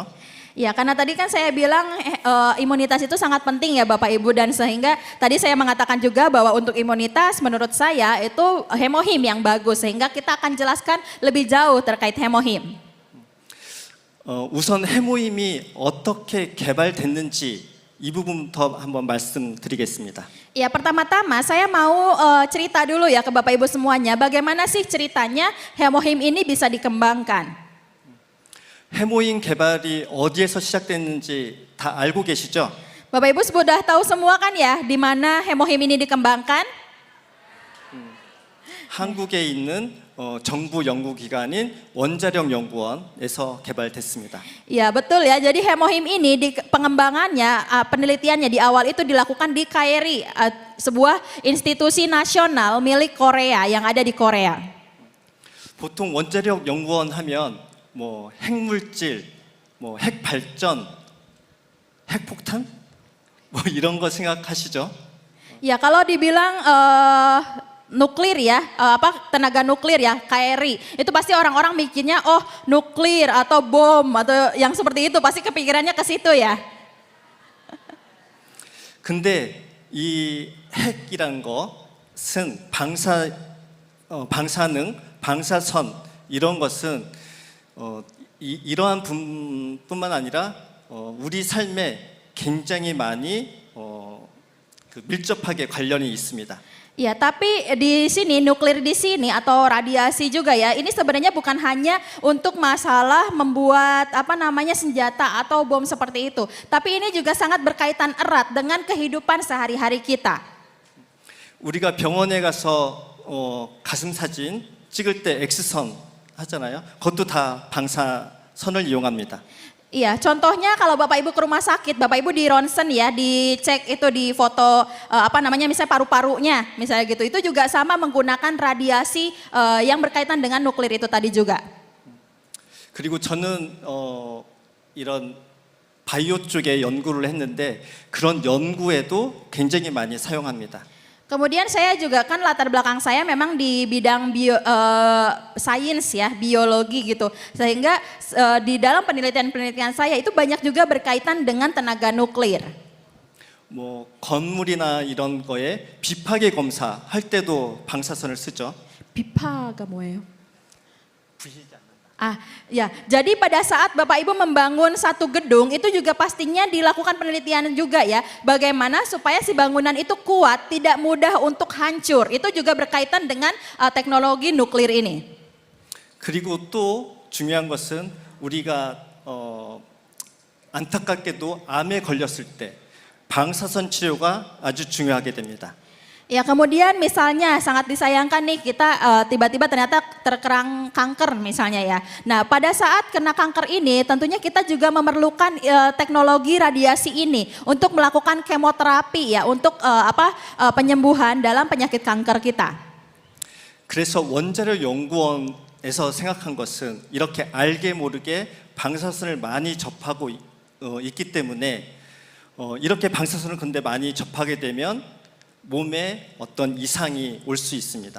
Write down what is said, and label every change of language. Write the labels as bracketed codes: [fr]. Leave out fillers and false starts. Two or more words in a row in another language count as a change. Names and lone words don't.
[id] Ya, karena tadi kan saya bilang imunitas itu sangat penting ya Bapak Ibu, dan sehingga tadi saya mengatakan juga bahwa untuk imunitas menurut saya itu hemohim yang bagus, sehingga kita akan jelaskan lebih jauh terkait hemohim. [ko] 우선 해모임이 어떻게 개발됐는지 이 부분부터 한번 말씀드리겠습니다. [id] Ya, pertama-tama saya mau cerita dulu ya ke Bapak Ibu semuanya, bagaimana sih ceritanya hemohim ini bisa dikembangkan. [ko] 해모임 개발이 어디에서 시작됐는지 다 알고 계시죠? [id] Bapak Ibu sudah tahu semua kan ya di mana hemohim ini dikembangkan? [ko] 한국에 있는 정부 연구기관인 원자력 연구원에서 개발됐습니다. [id] Ya betul ya, jadi hemohim ini di pengembangannya, penelitiannya di awal itu dilakukan di KRI, sebuah institusi nasional milik Korea yang ada di Korea. [ko] 보통 원자력 연구원 하면 뭐 핵물질, 뭐 핵발전, 핵폭탄, 뭐 이런 거 생각하시죠? [id] Ya kalau dibilang nuklir ya, tenaga nuklir ya, KRI, itu pasti orang-orang mikirnya oh nuklir atau bom atau yang seperti itu, pasti kepikirannya ke situ ya. [ko] 근데 이 핵이란 것은 방사능, 방사선 이런 것은 이러한 뿐만 아니라 우리 삶에 굉장히 많이 밀접하게 관련이 있습니다. [id] Ya, tapi di sini nuklir di sini atau radiasi juga ya, ini sebenarnya bukan hanya untuk masalah membuat senjata atau bom seperti itu, tapi ini juga sangat berkaitan erat dengan kehidupan sehari-hari kita. [ko] 우리가 병원에 가서 가슴 사진 찍을 때 X선 하잖아요. 그것도 다 방사선을 이용합니다. [id] Iya, contohnya kalau Bapak Ibu ke rumah sakit, Bapak Ibu di ronsen ya, dicek itu di foto misalnya paru-parunya, misalnya gitu. Itu juga sama menggunakan radiasi yang berkaitan dengan nuklir itu tadi juga. [ko] 그리고 저는 이런 바이오 쪽에 연구를 했는데 그런 연구에도 굉장히 많이 사용합니다. [id] Kemudian saya juga kan latar belakang saya memang di bidang sains ya, biologi gitu. Sehingga di dalam penelitian-penelitian saya itu banyak juga berkaitan dengan tenaga nuklir. [ko] 뭐 건물이나 이런 거에 비파괴 검사할 때도 방사선을 쓰죠. 비파가 뭐예요? [id] Ya, jadi pada saat Bapak Ibu membangun satu gedung itu juga pastinya dilakukan penelitian juga ya, bagaimana supaya si bangunan itu kuat, tidak mudah untuk hancur. Itu juga berkaitan dengan teknologi nuklir ini. [ko] 그리고 또 중요한 것은 우리가 안타깝게도 암에 걸렸을 때 방사선 치료가 아주 중요하게 됩니다. [id] Ya, kemudian misalnya sangat disayangkan nih kita tiba-tiba ternyata terkerang kanker misalnya ya. Nah, pada saat kena kanker ini tentunya kita juga memerlukan teknologi radiasi ini untuk melakukan kemoterapi ya, untuk penyembuhan dalam penyakit kanker kita. [ko] 그래서 원자력 연구원에서 생각한 것은 이렇게 알게 모르게 방사선을 많이 접하고 있기 때문에 이렇게 방사선을 근데 많이 접하게 되면 몸에 어떤 이상이 올 수 있습니다.